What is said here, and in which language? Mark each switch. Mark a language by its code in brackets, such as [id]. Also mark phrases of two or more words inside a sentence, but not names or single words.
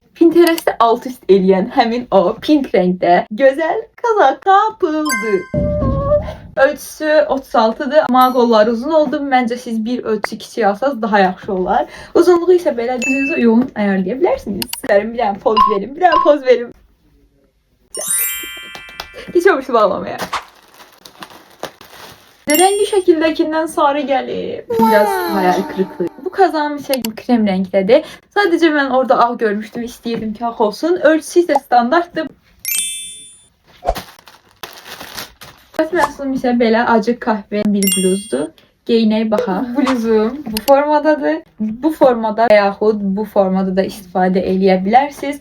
[az] Pinterest'te alt üst eləyən həmin o pink renkdə gözəl kazak tapıldı. Ölçüsü 36'dır ama qolları uzun oldu. Məncə siz bir ölçü kiçik alsanız daha yaxşı olar. Uzunluğu isə belə düzünüzə uyğun ayarlayabilirsiniz. Bir dənə poz verin, bir dənə poz verin. [tr] Geçiyorum şu bağlamaya. Rengi şekildekinden sarı gelir. Biraz hayal kırıklığı. Bu kazağım ise krem renktedir. Sadece ben orada ağ görmüştüm. [az] İsteyirdim ki ağ olsun. Ölçüsü ise standarttı. Məhsulum isə belə acı kahve bir bluzdur. Geyinəyə baxaq. Bluzum bu formadadır. Bu formada yaxud bu formada da istifadə eləyə bilərsiniz.